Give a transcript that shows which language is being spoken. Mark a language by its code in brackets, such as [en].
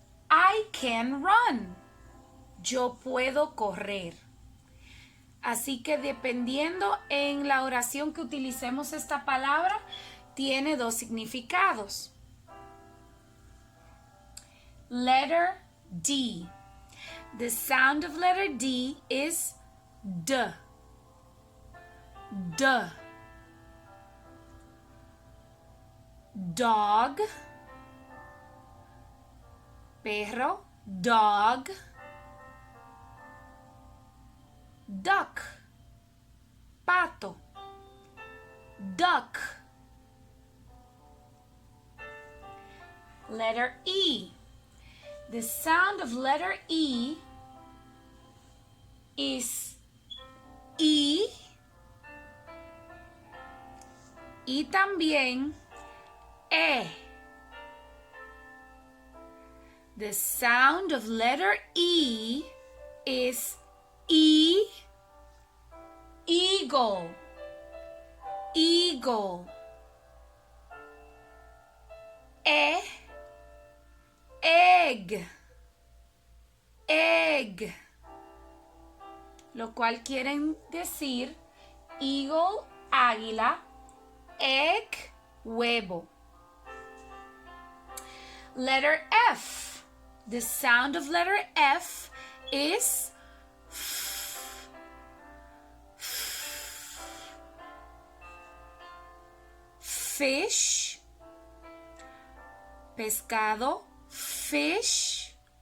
[en] I can run, [es] yo puedo correr. Así que dependiendo en la oración que utilicemos esta palabra, tiene dos significados. [en] Letter D. The sound of letter D is D. D. Dog. Perro. Dog. Duck. Pato. Duck. Letter E. The sound of letter E is E [es] y también [en] E. The sound of letter E is E, eagle, eagle. E, egg, egg. [es] Lo cual quieren decir eagle, águila, egg, huevo. [en] Letter F. The sound of letter F is fish, pescado, fish.